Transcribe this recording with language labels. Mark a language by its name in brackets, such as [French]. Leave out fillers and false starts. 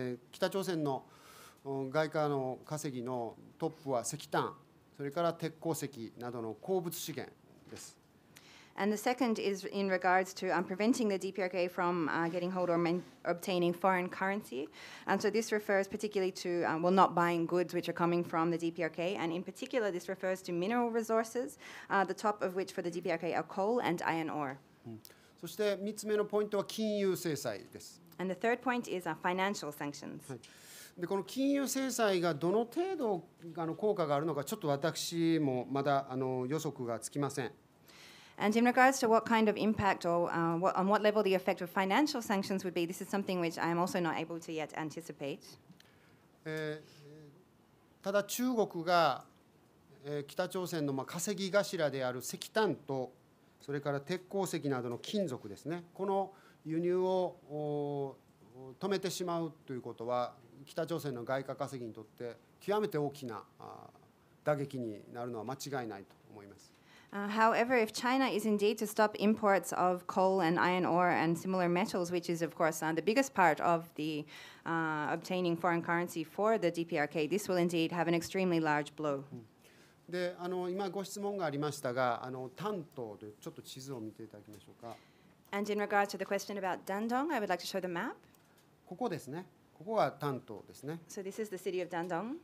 [Japanese] 北朝鮮の外貨の稼ぎのトップは石炭、それから鉄鉱石などの鉱物資源です。 [English] And the second is in regards to preventing the DPRK from getting hold or obtaining foreign currency. And so this refers particularly to, not buying goods which are coming from the DPRK. And in particular, this refers to mineral resources, the top of which for the DPRK are coal and iron ore. [Japanese] そして3つ目のポイントは金融制裁です。 [English] And the third point is financial sanctions. [Japanese] でこの金融制裁がどの程度効果があるのか、ちょっと私もまだ予測がつきません。 [English] And in regards to what kind of impact or on what level the effect of financial sanctions would be, this is something which I am also not able to yet anticipate. [Japanese] ただ中国が北朝鮮の稼ぎ頭である石炭とそれから鉄鉱石などの金属ですね、この輸入を止めてしまうということは北朝鮮の外貨稼ぎにとって極めて大きな打撃になるのは間違いないと思います。 [English] However, if China is indeed to stop imports of coal and iron ore and similar metals, which is of course the biggest part of the obtaining foreign currency for the DPRK, this will indeed have an extremely large blow. [Japanese] で今ご質問がありましたが、丹東というちょっと地図を見ていただきましょうか。 [English] And in regards to the question about Dandong, I would like to show the map. [Japanese] ここですね。ここが丹東ですね。 [English] So this is the city of Dandong.